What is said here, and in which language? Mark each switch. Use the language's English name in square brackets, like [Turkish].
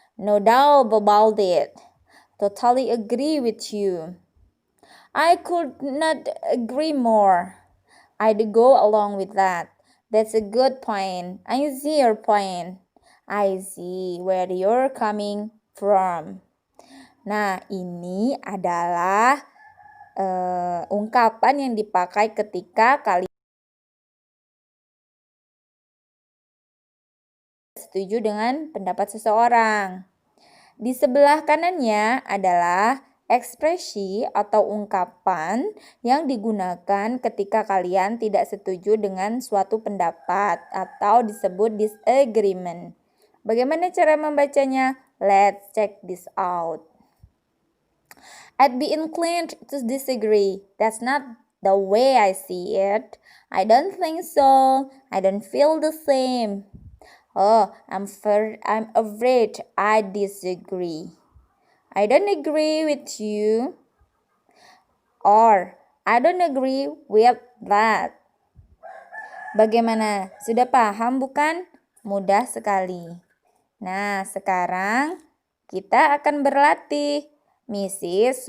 [English] No doubt about it. Totally agree with you. I could not agree more. I'd go along with that. That's a good point. I see your point. I see where you're coming from. [Indonesian] Nah, ini adalah ungkapan yang dipakai ketika kalian setuju dengan pendapat seseorang. Di sebelah kanannya adalah ekspresi atau ungkapan yang digunakan ketika kalian tidak setuju dengan suatu pendapat atau disebut disagreement. Bagaimana cara membacanya? [English] Let's check this out. I'd be inclined to disagree. That's not the way I see it. I don't think so. I don't feel the same. Oh, I'm afraid I disagree. I don't agree with you. Or, I don't agree with that. [Indonesian] Bagaimana? Sudah paham bukan? Mudah sekali. Nah, sekarang kita akan berlatih. Mrs.